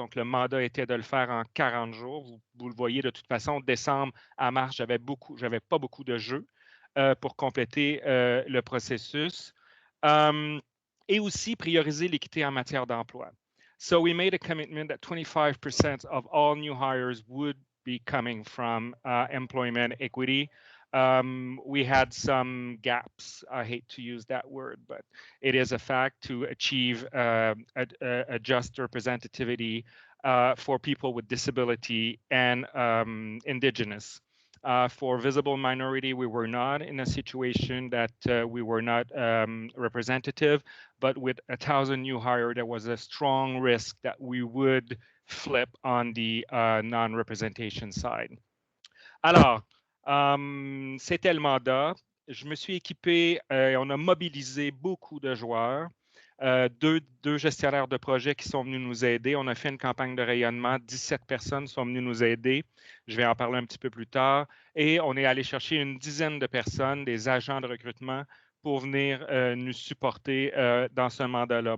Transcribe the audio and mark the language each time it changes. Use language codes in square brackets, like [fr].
[fr] Donc, le mandat était de le faire en 40 jours. Vous le voyez de toute façon, décembre à mars, j'avais pas beaucoup de jeux pour compléter le processus. Et aussi prioriser l'équité en matière d'emploi. [en] So we made a commitment that 25% of all new hires would be coming from employment equity. We had some gaps. I hate to use that word, but it is a fact to achieve a just representativity for people with disability and Indigenous. For visible minority, we were not in a situation that we were not representative, but with 1,000 new hire, there was a strong risk that we would flip on the non-representation side. [fr] Alors, c'était le mandat. Je me suis équipé, on a mobilisé beaucoup de joueurs. Deux gestionnaires de projets qui sont venus nous aider. On a fait une campagne de rayonnement. 17 personnes sont venues nous aider. Je vais en parler un petit peu plus tard. Et on est allé chercher une dizaine de personnes, des agents de recrutement, pour venir nous supporter dans ce mandat-là.